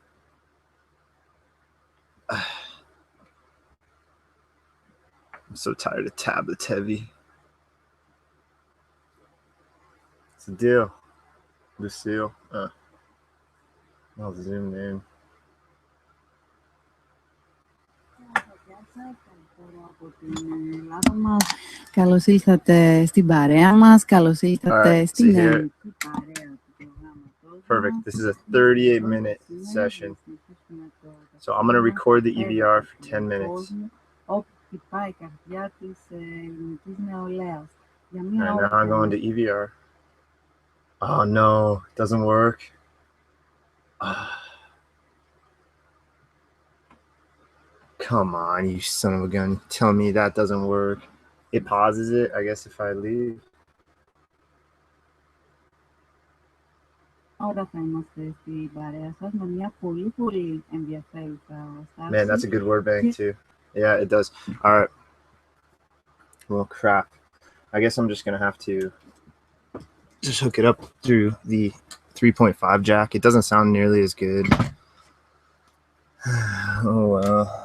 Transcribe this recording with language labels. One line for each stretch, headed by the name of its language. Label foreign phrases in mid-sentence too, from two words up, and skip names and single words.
English: I'm so tired of tablets heavy. It's a deal. Lucille. I'll zoom in.
Greek: Από την Ελλάδα μας. Καλώς ήλθατε στην παρέα μας. Καλώς ήλθατε στην ελληνική παρέα του προγράμματος.
English: Perfect. This is a 38-minute session. So I'm going to record the EVR for 10 minutes.
Greek: Όπου χτυπάει η καρδιά της ελληνικής νεολαίας.
English: And now I'm going to EVR. Oh no, it doesn't work. Come on, you son of a gun. Tell me that doesn't work. It pauses it, I guess, if I leave.
Greek: Ώρα θα είμαστε στην παρέα σας με μια πολύ ενδιαφέρουσα στάση.
English: Man, that's a good word bank too. Yeah, it does. All right. Well, crap. I guess I'm just going to have to just hook it up through the 3.5 jack. It doesn't sound nearly as good. Oh, well.